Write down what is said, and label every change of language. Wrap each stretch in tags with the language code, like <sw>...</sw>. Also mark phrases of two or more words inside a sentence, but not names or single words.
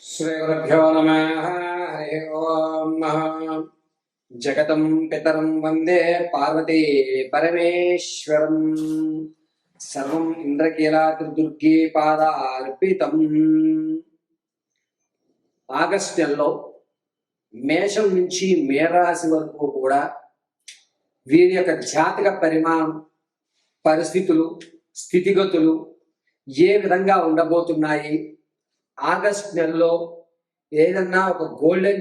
<sa>श्रीगुरुभ्यो नमः। हरि ओम्। जगतं पितरं वन्दे पार्वती परमेश्वरम्। सर्वं ఇంద్రకీలాద్రి పాదార్పితం।</sa> <te>ఆగస్టు నెలలో మేషం నుంచి మేషరాశి వరకు కూడా వీరి యొక్క జాతక పరిమాణం, పరిస్థితులు, స్థితిగతులు ఏ విధంగా ఉండబోతున్నాయి, ఆగస్టు నెలలో ఏదన్నా ఒక గోల్డెన్</te>